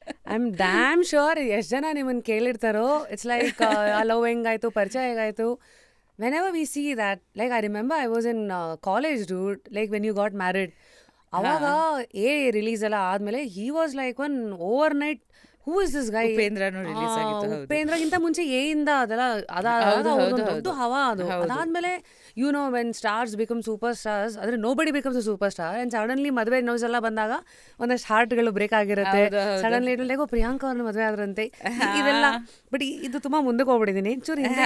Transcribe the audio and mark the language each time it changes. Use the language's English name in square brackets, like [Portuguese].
[English] I am damn sure [Kannada] ಎಷ್ಟು ಜನ ನಿಮ್ಮನ್ನು ಕೇಳಿರ್ತಾರೋ. [English] it's like [Kannada] ಲವ್ ಹೆಂಗಾಯ್ತು, ಪರಿಚಯ ಹೇಗಾಯ್ತು. [English] whenever we see that, like I remember I was in college, dude, like when you got married. [Kannada] ಅವಾಗ release ಎಲ್ಲ ಆದ್ಮೇಲೆ [English] he was like one overnight, who is this guy? [Kannada] ಉಪೇಂದ್ರನು release ಆಗಿತ್ತು. ಉಪೇಂದ್ರಗಿಂತ ಮುಂಚೆ ಇಂದ ಅದೆಲ್ಲ ದೊಡ್ಡ ಹವಾ ಅದು. [English] ಅದಾದ್ಮೇಲೆ you know when stars become superstars, ಅಂದ್ರೆ nobody becomes a superstar, and suddenly [Kannada] ಮದುವೆ ನ್ಯೂಸ್ ಎಲ್ಲ ಬಂದಾಗ ಒಂದಷ್ಟು ಹಾರ್ಟ್ಗಳು ಬ್ರೇಕ್ ಆಗಿರುತ್ತೆ. ಸಡನ್ಲಿ ಲೈಕ್ ಪ್ರಿಯಾಂಕಾ ಅವ್ರನ್ನ ಮದುವೆ ಆದ್ರಂತೆ ಇದೆಲ್ಲ. ಬಟ್ ಇದು ತುಂಬಾ ಮುಂದಕ್ಕೆ ಹೋಗ್ಬಿಟ್ಟಿದ್ದೀನಿ ಚೂರು.